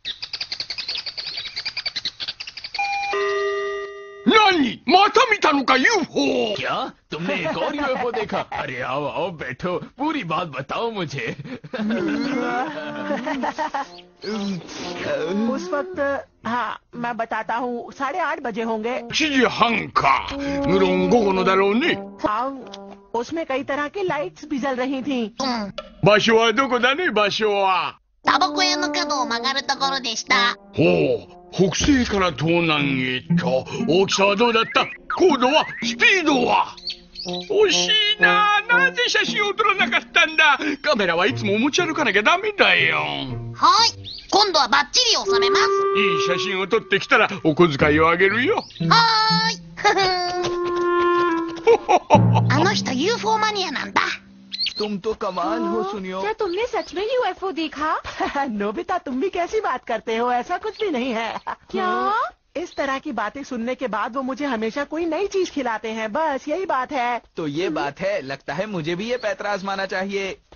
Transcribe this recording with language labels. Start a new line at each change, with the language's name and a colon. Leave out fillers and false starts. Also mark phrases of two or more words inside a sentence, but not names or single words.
Japanese: 何、また見たか UFO.
Hindi: क्या तुमने एक और यूएफओ देखा? अरे आओ आओ बैठो, पूरी बात बताओ मुझे। उस वक्त, हाँ मैं बताता हूँ, 8:30 बजे होंगे।
Japanese: 7 時半か。無論午後のだろうね。
Hindi: उसमें कई तरह की लाइट्स भी जल रही थी।
Japanese: 場所はどこだね、場所は。タバコ屋の角を曲がるところでした。ほう、北西から東南へと。大きさはどうだった？高度は？スピードは？惜しいな。なぜ写真を撮らなかったんだ。カメラはいつも持ち歩かなきゃダメだよ。はい、今度はバッチリ収めます。いい写真を撮ってきたらお小遣いをあげるよ。はーい。あの人 UFO マニアなんだ。
Hindi: तुम तो कमाल हो सुनियो। क्या तुमने सच में यूएफओ देखा? नोबिता तुम भी कैसी बात करते हो, ऐसा कुछ भी नहीं है। क्या? इस तरह की बातें सुनने के बाद वो मुझे हमेशा कोई नई चीज खिलाते हैं, बस यही बात है। तो ये बात है, लगता है मुझे भी ये पैतरा आजमाना चाहिए।